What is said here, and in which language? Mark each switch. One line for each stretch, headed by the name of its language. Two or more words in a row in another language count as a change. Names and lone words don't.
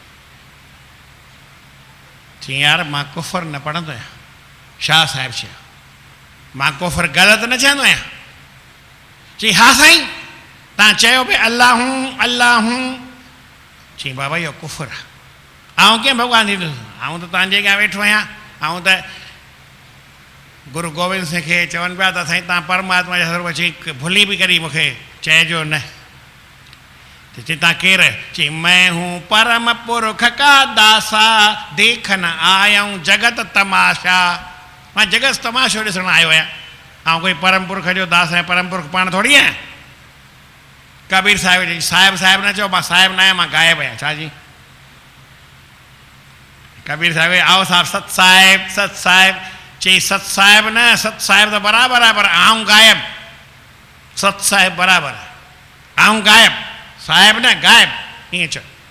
Sindhi: चई यार मां कुफर न पढ़ंदो आहियां शाह साहिबु चयो मां कुफर ग़लति न चवंदो आहियां चई हा साईं तव्हां चयो पिए अल्लाह अल्लाह चई बाबा इहो कुफर आहे आउं कीअं भॻवानु थींदुसि आउं त तव्हांजे अॻियां वेठो आहियां आउं त गुरू गोविंद सिंह खे चवनि पिया त साईं तव्हां परमात्मा जा स्वरूप चई भुली बि करी मूंखे चइजो न त चई तव्हां केरु चई
Hindi: मैं हूं परम पुरख का दासा देखन आयऊं जगत तमाशा
Sindhi: मां जगत तमाशो ॾिसणु आयो आहियां ऐं कोई परम पुरख जो दास आहियां परम पुरख पाण थोरी आहियां कबीर साहिब जी साहिब साहिब न चओ मां साहिब न आहियां मां गायब आहियां छा जी कबीर साहिब आओ साहिब सत साहिब चई सत साहिब न सत साहिब त बराबरि आहे पर आऊं गायब सत साहिब बराबरि आहे आऊं गायब साहिब न गायब ईअं चओ